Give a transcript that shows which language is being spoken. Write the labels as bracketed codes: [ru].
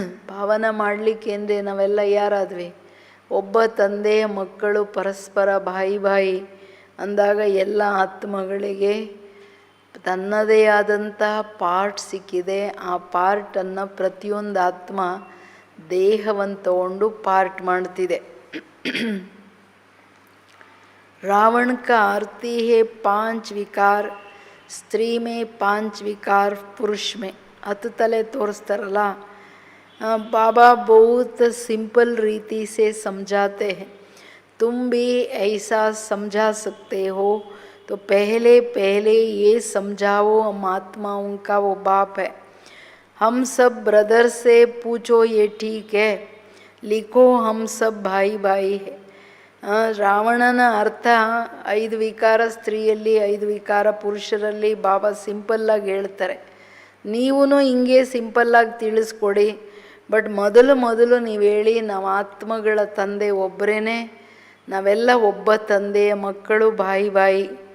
[kn] ಪಾವನ ಮಾಡಲಿಕ್ಕೆ ಅಂದರೆ ನಾವೆಲ್ಲ ಯಾರಾದ್ವಿ? ಒಬ್ಬ ತಂದೆಯ ಮಕ್ಕಳು, ಪರಸ್ಪರ ಬಾಯಿ ಬಾಯಿ ಅಂದಾಗ ಎಲ್ಲ ಆತ್ಮಗಳಿಗೆ ತನ್ನದೇ ಆದಂತಹ ಪಾರ್ಟ್ ಸಿಕ್ಕಿದೆ. ಆ ಪಾರ್ಟನ್ನು ಪ್ರತಿಯೊಂದು ಆತ್ಮ ದೇಹವನ್ನು ತಗೊಂಡು ಪಾರ್ಟ್ ಮಾಡ್ತಿದೆ. [hi] रावण का आरती है 5 विकार, स्त्री में 5 विकार, पुरुष में 10 तले तोरिस्तारಲ್ಲ. बाबा बहुत सिंपल रीति से समझाते हैं. तुम भी ऐसा समझा सकते हो तो पहले पहले ये समझाओ, हम आत्माओं का वो बाप है. हम सब ब्रदर से पूछो ये ठीक है, लिखो हम सब भाई भाई है. [kn] ರಾವಣನ ಅರ್ಥ 5 ವಿಕಾರ ಸ್ತ್ರೀಯಲ್ಲಿ, 5 ವಿಕಾರ ಪುರುಷರಲ್ಲಿ ಬಾಬಾ ಸಿಂಪಲ್ಲಾಗಿ ಹೇಳ್ತಾರೆ. ನೀವೂ ಹಿಂಗೆ ಸಿಂಪಲ್ಲಾಗಿ ತಿಳಿಸ್ಕೊಡಿ. ಬಟ್ ಮೊದಲು ನೀವು ಹೇಳಿ, ನಾವು ಆತ್ಮಗಳ ತಂದೆ ಒಬ್ಬರೇ, ನಾವೆಲ್ಲ ಒಬ್ಬ ತಂದೆಯ ಮಕ್ಕಳು, ಬಾಯಿ ಬಾಯಿ.